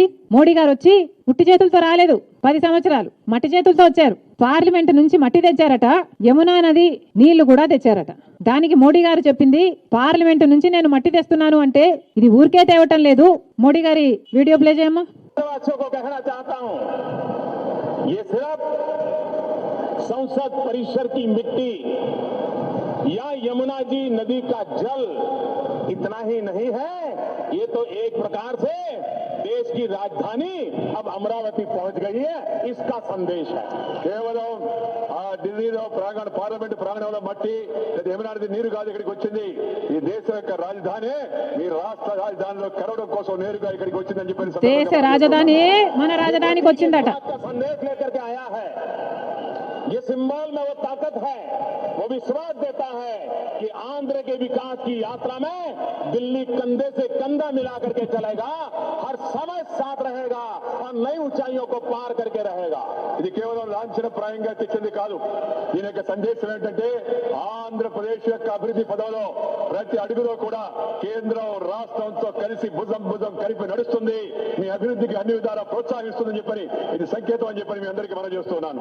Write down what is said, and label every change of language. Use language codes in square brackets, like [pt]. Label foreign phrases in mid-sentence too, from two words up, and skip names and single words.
[te] మోడీ గారు వచ్చి ఉట్టి చేతులతో రాలేదు. 10 సంవత్సరాలు మట్టి చేతులతో వచ్చారు. పార్లమెంట్ నుంచి మట్టి తెచ్చారట, యమునా నది నీళ్లు కూడా తెచ్చారట. దానికి మోడీ గారు చెప్పింది పార్లమెంట్ నుంచి నేను మట్టి తెస్తున్నాను అంటే ఇది ఊరికే తేవటం లేదు. మోడీ గారి వీడియో ప్లే చేయమ్మా. [hi] संसद परिसर की मिट्टी या यमुना जी नदी का जल इतना ही नहीं है, ये तो एक प्रकार से देश की राजधानी अब अमरावती पहुंच गई है, इसका संदेश है. [te] కేవలం ఢిల్లీలో పార్లమెంట్ ప్రాంగణంలో మట్టి యమునా నది నీరు కాదు ఇక్కడికి వచ్చింది. ఈ దేశం యొక్క రాజధాని మీ రాష్ట్ర రాజధానిలో కరవడం కోసం నేరుగా ఇక్కడికి వచ్చిందని చెప్పి దేశ రాజధాని మన రాజధానికి వచ్చిందట. [hi] संदेश लेकर के आया है. ये सिंबल में वो ताकत है, वो विश्वास देता है कि आंध्र के विकास की यात्रा में दिल्ली कंधे से कंधा मिला करके चलेगा. हर समय साथ रहेगा और नई ऊंचाइयों को पार करके रहेगा। [te] ఇది కేవలం లాంఛనప్రాయంగా తెచ్చింది కాదు। దీని యొక్క సందేశం ఏంటంటే ఆంధ్రప్రదేశ్ యొక్క అభివృద్ధి పదంలో ప్రతి అడుగులో కూడా కేంద్రం రాష్ట్రంతో కలిసి భుజం భుజం కలిపి నడుస్తుంది, మీ అభివృద్ధికి అన్ని విధాలా ప్రోత్సహిస్తుందని చెప్పని ఇది సంకేతం అని చెప్పని మీ అందరికీ మనం చేస్తున్నాను।